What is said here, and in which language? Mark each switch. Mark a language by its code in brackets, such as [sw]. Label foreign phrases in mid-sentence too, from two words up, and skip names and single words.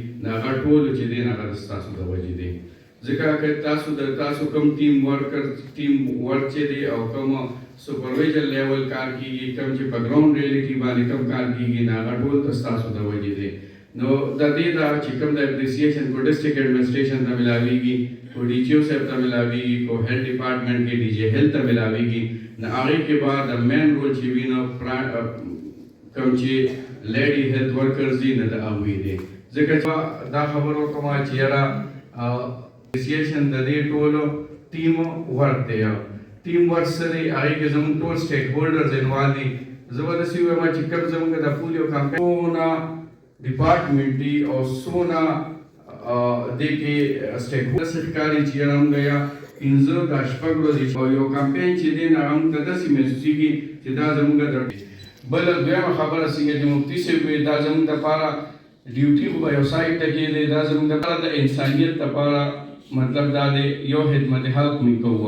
[ps] دا هغه ټول چې دی هغه ستاسو د وجې دی. ځکه که تاسو کوم [en] team work [ps] چې دی او کوم [en] supervision level [ps] کار کیږي، کوم چې په [en] ground reality [ps] باندې کوم کار کیږي، نه هغه ټول ستاسو د وجې دی. نو د دې دا چې کوم د اپریسیشن کو [en] district administration [ps] ته ملاویږي، کو ڈی جی او صاحب ته ملاویږي، کو [en] health department [ps] کې [en] DG health [ps] ته ملاویږي. نه هغې کې بعد د مین رول چې وي نو کوم چې [en] lady health workers [ps] دي نه د هغوی دی. ځکه چې دا خبر وکړم چې یاره اپریسیشن د دې ټولو [en] team work [ps] دی. [en] team work [ps] څه دی؟ هغې کې زموږ ټول [en] stakeholders involve [ps] دي. زه به داسې ووایم چې کوم زموږ د [en] polio campaign [ps] څونه ډپارټمنټ دي او څونه دې کې [en] stakeholders [ps] ښکاري چې یاره موږ یا پنځه دا شپږ ورځې او یو کمپین چې دی نه هغه موږ ته داسې محسوسېږي چې دا زموږ د بله دویمه خبره څنګه چې مفتي صاحب وایي دا زموږ دپاره ډیوټي خو به یو سایډ ته کېدی، دا زموږ دپاره د انسانیت دپاره مطلب دا دی یو خدمت حق موږ کوو.